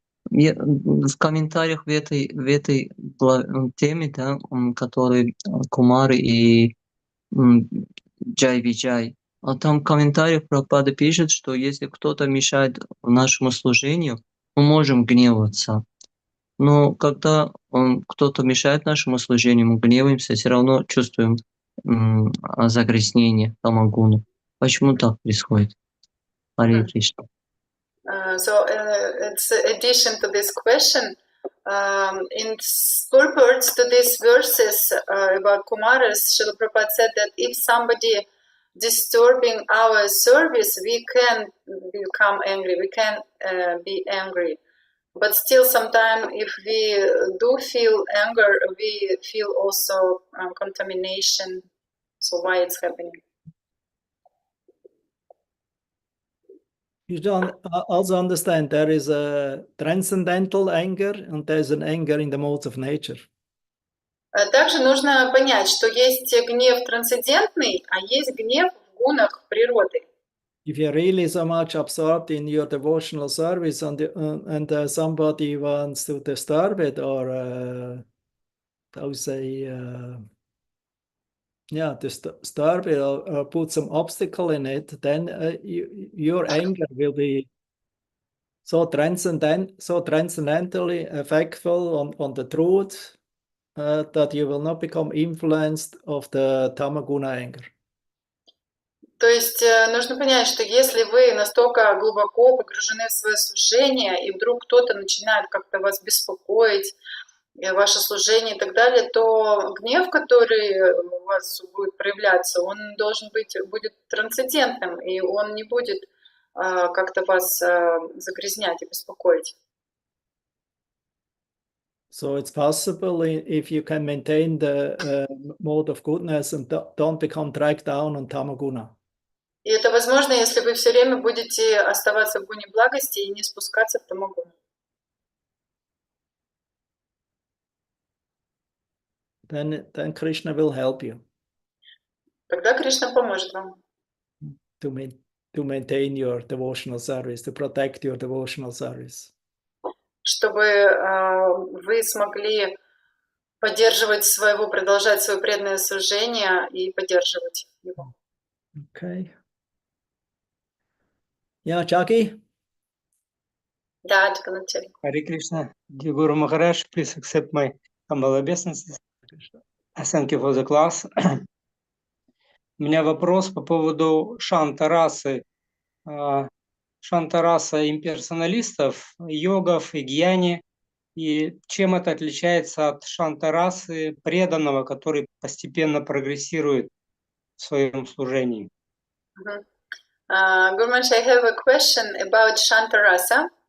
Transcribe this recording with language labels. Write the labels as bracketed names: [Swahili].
[Russian] В комментариях в этой теме, да, который Кумары и Джай Виджай, там в комментариях Прабхупада пишет, что если кто-то мешает нашему служению, мы можем гневаться. Но когда кто-то мешает нашему служению, мы гневаемся, все равно чувствуем загрязнение тамагуну. Почему так происходит? Харе Кришна. [English] So it's addition to this question. In purports to these verses about Kumaras, Srila Prabhupada said that if somebody disturbing our service, we can become angry, we can be angry. But still, sometimes if we do feel anger, we feel also contamination. So why it's happening? You don't also understand there is a transcendental anger and there is an anger in the modes of nature. [Russian] Также нужно понять, что есть гнев трансцендентный, а есть гнев в гунах природы. [English] If you're really so much absorbed in your devotional service and somebody wants to disturb it or I would say yeah, disturb it or put some obstacle in it, then your anger will be so transcendentally effectful on the truth that you will not become influenced of the tamaguna anger. [Russian] То есть нужно понять, что если вы настолько глубоко погружены в свое служение, и вдруг кто-то начинает как-то вас беспокоить, ваше служение и так далее, то гнев, который у вас будет проявляться, он будет трансцендентным, и он не будет как-то вас загрязнять и беспокоить. [English] So it's possible if you can maintain the mode of goodness and don't become dragged down on tamaguna. [Russian] И это возможно, если вы все время будете оставаться в гуне благости и не спускаться в тамагуну. [English] Then Krishna will help you. [Russian] Тогда Кришна поможет вам. [English] To maintain your devotional service, to protect your devotional service. [Russian] Чтобы вы смогли продолжать свое преданное служение и поддерживать его. [English] Okay. Yeah, Jackie? [Russian] Да, Джаганатчари. [English] Харе Кришна. Dear Guru Maharaj, please accept my humble obeisances. Thank you for the class. [Russian] У меня вопрос по поводу шанта-расы. Шанта-раса имперсоналистов, йогов и гьяни. И чем это отличается от шанта-расы преданного, который постепенно прогрессирует в своем служении? [English] Gurmansh, I have a question about Shantarasa.